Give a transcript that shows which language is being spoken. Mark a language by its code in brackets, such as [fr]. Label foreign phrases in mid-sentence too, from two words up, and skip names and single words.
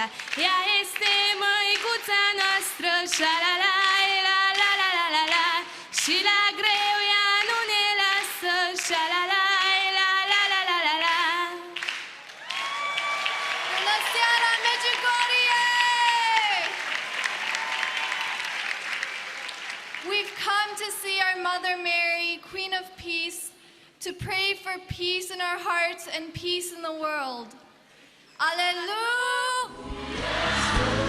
[ro] Ea este măicuța noastră, șa la la la la la la la la. Și la greu ea nu ne lasă, șa la la la la la la la la. Bună seara, Medjugorje! [en] We've come to see our Mother Mary, Queen of Peace, to pray for peace in our hearts and peace in the world. Alleluia!